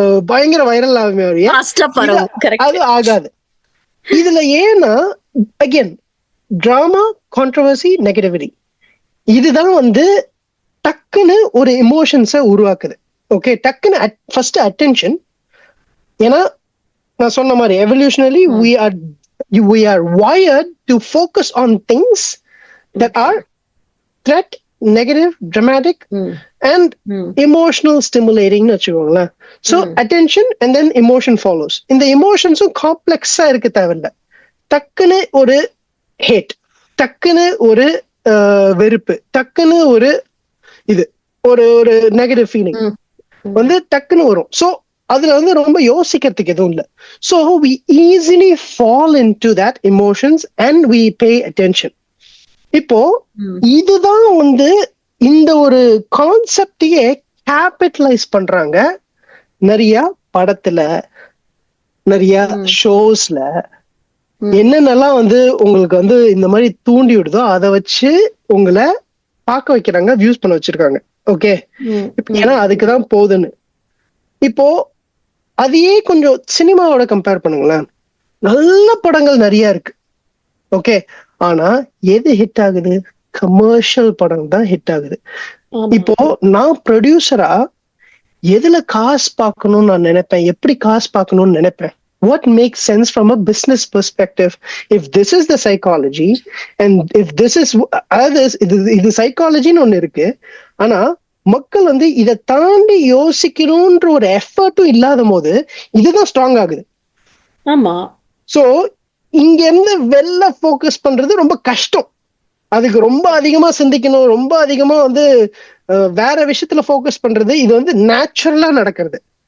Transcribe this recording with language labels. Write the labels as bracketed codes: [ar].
[ta] பயங்கர வைரல் ஆகுமே ஒழிய ஃபாஸ்டா பரவும். கரெக்ட். அது ஆகாது. இதுல ஏன்னா அகேன் டிராமா, கான்ட்ரவர்சி, நெகட்டிவிட்டி இதுதான் வந்து டக்குன்னு ஒரு எமோஷன்ஸை உருவாக்குது. ஓகே, டக்குன்னு ஃபர்ஸ்ட் அட்டென்ஷன். ஏன்னா நான் சொன்ன மாதிரி எவல்யூஷனலி [en] we are wired to focus on things that are threat, negative, dramatic and emotional stimulating [ta] னு வச்சுக்கோங்களேன். [en] So attention and then emotion follows. [ta] இந்த எமோஷன்ஸும் காம்ப்ளெக்ஸா இருக்க தேவையில்ல. டக்குன்னு ஒரு ஹேட், டக்குன்னு ஒரு வெறுப்பு, டக்குன்னு ஒரு இது ஒரு நெகட்டிவ் ஃபீலிங் வந்து டக்குன்னு வரும். ஸோ அதுல வந்து ரொம்ப யோசிக்கிறதுக்கு எதுவும் இல்லை. [en] So we easily fall into that emotions and we pay attention. [ta] இப்போ இதுதான் வந்து இந்த ஒரு கான்செப்டையே கேபிட்டலைஸ் பண்றாங்க நிறைய படத்துல, நிறைய ஷோஸ்ல. என்னென்னலாம் வந்து உங்களுக்கு வந்து இந்த மாதிரி தூண்டி விடுதோ அதை வச்சு உங்களை பார்க்க வைக்கிறாங்க, வியூஸ் பண்ண வச்சிருக்காங்க. ஓகே, ஏன்னா அதுக்குதான் போகுதுன்னு. இப்போ அதையே கொஞ்சம் சினிமாவோட கம்பேர் பண்ணுங்களேன். நல்ல படங்கள் நிறைய இருக்கு. ஓகே, ஆனா எது ஹிட் ஆகுது? கமர்ஷியல் படம் தான் ஹிட் ஆகுது. இப்போ நான் ப்ரொடியூசரா எதுல காசு பார்க்கணும்னு நான் நினைப்பேன், எப்படி காசு பார்க்கணும்னு நினைப்பேன். [en] What makes sense from a business perspective? If this is the psychology and if this is others, [ta] இது சைக்காலஜின்னு ஒண்ணு இருக்கு. ஆனா மக்கள் வந்து இதை தாண்டி யோசிக்கணும்ன்ற ஒரு எஃபர்ட்டும் இல்லாத போது இதுதான் ஸ்ட்ராங் ஆகுது. ஆமா. சோ இங்க இருந்து வெளில போக்கஸ் பண்றது ரொம்ப கஷ்டம். அதுக்கு ரொம்ப அதிகமா சிந்திக்கணும், ரொம்ப அதிகமா வந்து வேற விஷயத்துல போக்கஸ் பண்றது இது வந்து நேச்சுரலா நடக்கிறது.